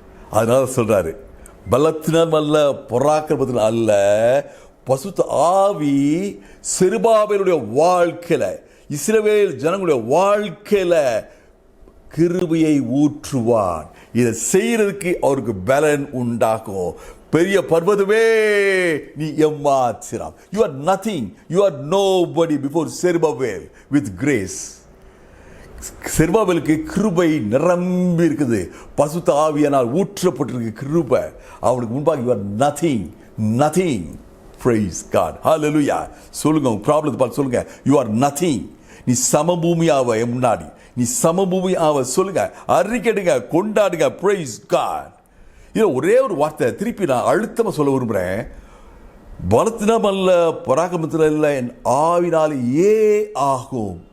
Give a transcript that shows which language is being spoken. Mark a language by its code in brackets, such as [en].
[ta] அதனால சொல்றாரு, பலத்தினால் அல்ல, பராக்கிரமத்தினால் அல்ல, பரிசுத்த ஆவி செருபாபேலுடைய வாழ்க்கையில, இஸ்ரவேல் ஜனங்களுடைய வாழ்க்கையில கிருபையை ஊற்றுவான். இதை செய்யறதுக்கு அவருக்கு பலன் உண்டாகும். பெரிய பர்வதமே நீ எம்மாத்திரம். [en] You are nothing, you are nobody before Zerubbabel with grace. [ta] செருபாபேலுக்கு கிருபை நிரம்பி இருக்குது. பரிசுத்த ஆவியினால் ஊற்றப்பட்டிருக்கு கிருபை. அவனுக்கு முன்பாக [en] you are nothing. Praise God. Hallelujah. [ta] சொல்லுங்க, உங்க ப்ராப்ளத்தை பார்த்து சொல்லுங்க, [en] you are nothing. [ta] நீ சமபூமியாவ முன்னாடி, நீ சமபூமியாவ சொல்லுங்க, அறிக்கைடுங்க, கொண்டாடுங்க. [en] Praise God. [ta] இது ஒரே ஒரு வார்த்தை திருப்பி நான் அழுத்தமா சொல்ல விரும்புறேன். பலத்தினம் அல்ல, பராக்கிரமத்தில் அல்ல, என் ஆவினால் ஆகும்.